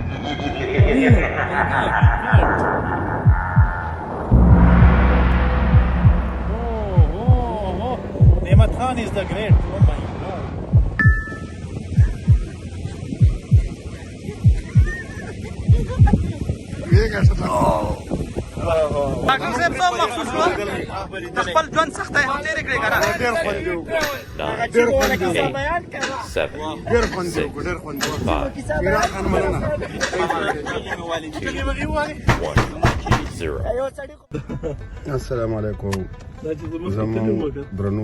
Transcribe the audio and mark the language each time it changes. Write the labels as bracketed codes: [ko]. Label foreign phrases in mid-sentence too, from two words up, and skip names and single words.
[en] Nehmat Khan is the great. Oh my God. [ps] ډاکټر صاحب څه مخصوص و د خپل ژوند سختۍ هم تېرې کړې که نه ډېر خوند یې وکړو ډېر خوند یې وکړو شیراز خان مننه [ar] السلام علیکم [ps] زموږ درنو